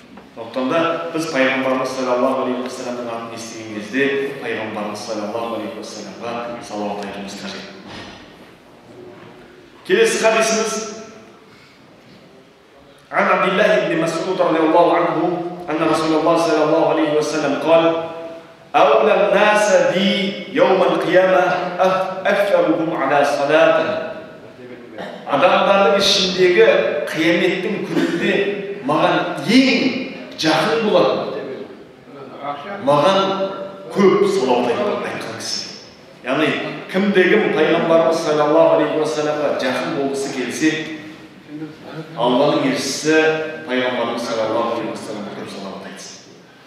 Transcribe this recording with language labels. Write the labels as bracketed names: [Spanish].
[Kazakh] Сондықтан да біз пайғамбарымыз саллаллаху алейхи уассаламның атын естіген кезде пайғамбарымыз саллаллаху алейхи уассаламға салауат айтуымыз қажет. Келесі хадисіміз: [Arabic] عن عبد الله بن مسعود رضي الله عنه أن رسول الله صلى الله عليه وسلم قال: أولى الناس بي يوم القيامة أكثرهم على صلاة. [Kazakh] Адамдардың ішіндегі қияметтің күнінде маған ең жақын болады, маған көп салауат айтқан кісі. Яғни кімдегі пайғамбарымыз саллаллаху алейхи уассаламға жақын болғысы келсе, Алланың елшісі пайғамбарымыз саллаллаху алейхи уассаламға көп салауат айтсын.